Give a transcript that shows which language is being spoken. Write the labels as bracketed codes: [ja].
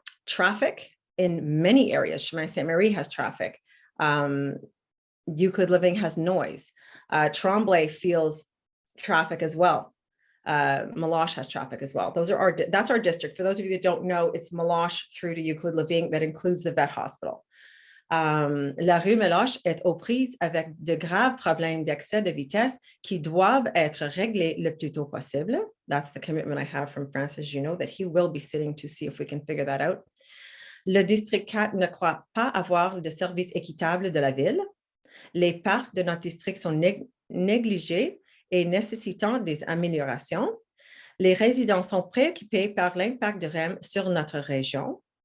[en] Traffic in many areas. Chemin Sainte-Marie has traffic. Euclid Living has noise. Tremblay feels traffic as well. Meloche has traffic as well. That's our district. For those of you that don't know, it's Meloche through to Euclid Living that includes the vet hospital. [fr] La rue Meloche est aux prises avec de graves problèmes d'excès de vitesse qui doivent être réglés le plus tôt possible. [en] That's the commitment I have from Francis Junot, that he will be sitting to see if we can figure that out. [fr] Le district 4 ne croit pas avoir de services équitables de la ville. Les parcs de notre district sont négligés et nécessitant des améliorations. Les résidents sont préoccupés par l'impact de REM sur notre région.